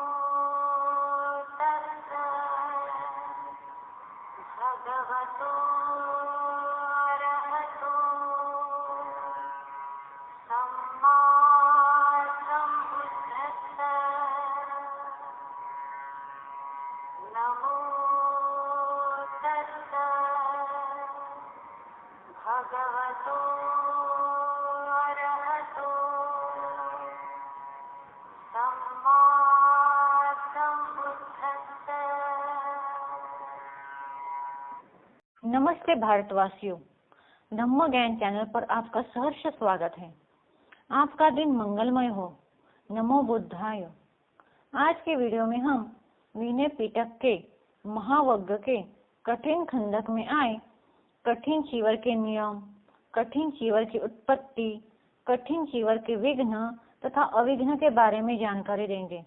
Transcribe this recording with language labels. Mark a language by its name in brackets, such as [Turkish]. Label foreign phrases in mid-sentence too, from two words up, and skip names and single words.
[Pali] तस्सै भगवतो अरहतो सम्मा सम्बुद्धस्सै नमो तस्सै भगवतो अरहतो सम्मा सम्बुद्धस्सै। [Hindi] नमस्ते भारतवासियों, धम्म ज्ञान चैनल पर आपका सहर्ष स्वागत है। आपका दिन मंगलमय हो। [Pali] नमो बुद्धाय। [Hindi] आज के वीडियो में हम विनय पिटक के महावज्ञ के कठिन खंडक में आए कठिन चीवर के नियम, कठिन चीवर की उत्पत्ति, कठिन चीवर के विघ्न तथा अविघ्न के बारे में जानकारी देंगे।